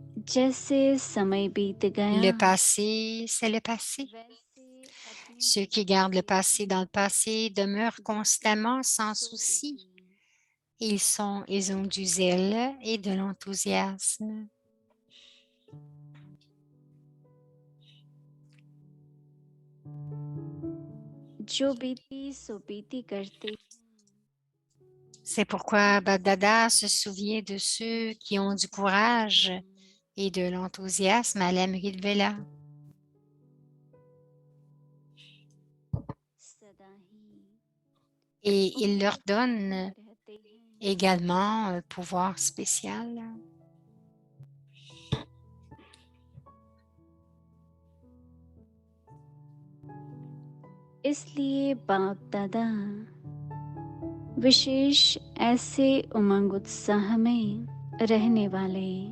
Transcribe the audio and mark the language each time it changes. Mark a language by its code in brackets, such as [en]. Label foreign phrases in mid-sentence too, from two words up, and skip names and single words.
[hi] जैसे समय बीत गया [fr] Le passé, c'est le passé. [hi] वैसे अपने [fr] Ceux qui gardent le [hi] बीते [fr] passé dans le passé demeurent [hi] वक्त [fr] constamment sans [hi] सोते [fr] souci. [hi] हैं [fr] Ils ont du zèle et de l'enthousiasme. [hi] जो बीती सो बीती करते हैं [fr] C'est pourquoi Bagdada se souvient de ceux qui ont du courage et de l'enthousiasme à l'Amrit Vela. [hi] सदा ही [fr] Et il leur [hi] उम्मीद [fr] donne [hi] करते रहते हैं [fr] également un pouvoir spécial. [hi] इसलिए बाप दादा विशेष ऐसे उमंग उत्साह में रहने वाले